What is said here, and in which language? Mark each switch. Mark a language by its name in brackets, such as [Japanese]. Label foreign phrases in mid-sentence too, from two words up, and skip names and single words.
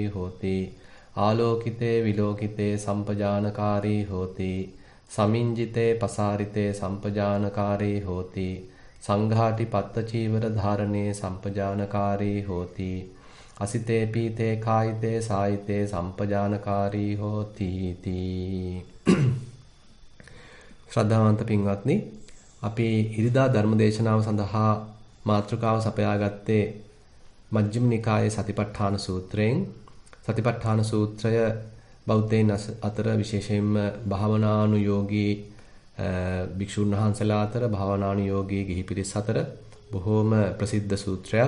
[Pali] හෝති ආලෝකිතේ විලෝකිතේ සම්පජානකාරී හෝති සමින්ජිතේ පසාරිතේ සම්පජානකාරී හෝති සංඝාටි පත්ත චීවර ධාරණේ සම්පජානකාරී හෝති අසිතේ පීතේ කායිතේ සායිතේ සම්පජානකාරී හෝති [Sinhala] තී ශ්‍රද්ධාවන්ත පින්වත්නි අපි ඉරිදා ධර්මදේශනාව සඳහා මාතෘකාව සපයාගත්තේ මජ්ක්‍ධිම නිකායේ සතිපට්ඨාන සූත්‍රයෙන්. සතිපට්ඨාන සූත්‍රය බෞද්ධයන් අතර විශේෂයෙන්ම භාවනානුයෝගී භික්ෂුන් වහන්සේලා අතර භාවනානුයෝගී ගිහි පිරිස් අතර බොහෝම ප්‍රසිද්ධ සූත්‍රයක්.